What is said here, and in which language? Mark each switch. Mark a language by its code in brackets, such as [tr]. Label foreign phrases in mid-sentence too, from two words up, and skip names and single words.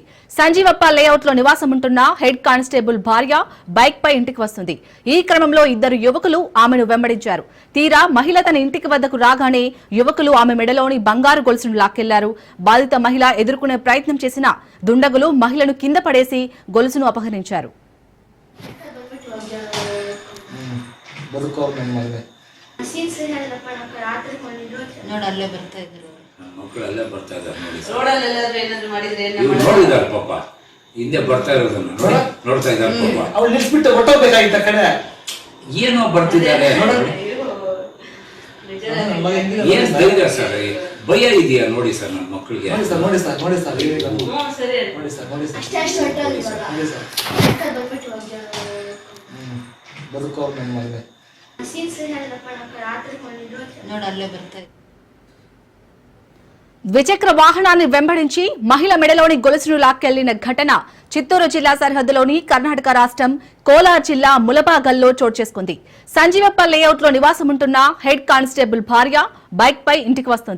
[te] సంజీవప్ప లేఅవుట్ లో నివాసముంటున్న హెడ్ కానిస్టేబుల్ భార్య బైక్ పై ఇంటికి వస్తుంది. ఈ క్రమంలో ఇద్దరు యువకులు ఆమెను వెంబడించారు. తీరా మహిళ తన ఇంటికి వద్దకు రాగానే యువకులు ఆమె మెడలోని బంగారు గొలుసును లాక్కెళ్లారు. బాధిత మహిళ ఎదుర్కొనే ప్రయత్నం చేసిన దుండగులు మహిళను కింద పడేసి గొలుసును అపహరించారు. [kn] ನೋಡಲ್ಲೇ ಬರ್ತಾ ಇದ್ರು ಮಕ್ಕಳೆಲ್ಲ ಬರ್ತಾ ಇದ್ದಾರೆ ನೋಡಿದಾರೆ ಪಾಪ ಹಿಂದೆ ಬರ್ತಾ ಇರೋದನ್ನ ನೋಡ್ತಾ ಇದ್ದಾರೆ ಪಾಪ ಅವ್ರು ನಿಲ್ಸ್ಬಿಟ್ಟು ಹೊಟ್ಟೋಗ್ಬೇಕಾಗಿತ್ತ ಕಡೆ ಏನೋ ಬರ್ತಿದ್ದಾರೆ ಏನ್ ಧೈರ್ಯ ಸರ್ ಭಯ ಇದೆಯಾ ನೋಡಿ ಸರ್ ನನ್ನ ಮಕ್ಕಳಿಗೆ ನೋಡಿ ಸರ್ ಬದುಕೋ ನನ್ನ ಮಗನೇ ನೋಡಲ್ಲೇ ಬರ್ತಾ ಇದ್ರು [te] ద్విచక్ర వాహనాన్ని వెంబడించి మహిళ మెడలోని గొలుసును లాక్కెళ్లిన ఘటన చిత్తూరు జిల్లా సరిహద్దులోని కర్ణాటక రాష్ట్రం కోలార్ జిల్లా ములబాగల్లో చోటు చేసుకుంది. సంజీవప్ప లేఅవుట్ లో నివాసముంటున్న హెడ్ కానిస్టేబుల్ భార్య బైక్ పై ఇంటికి వస్తుంది.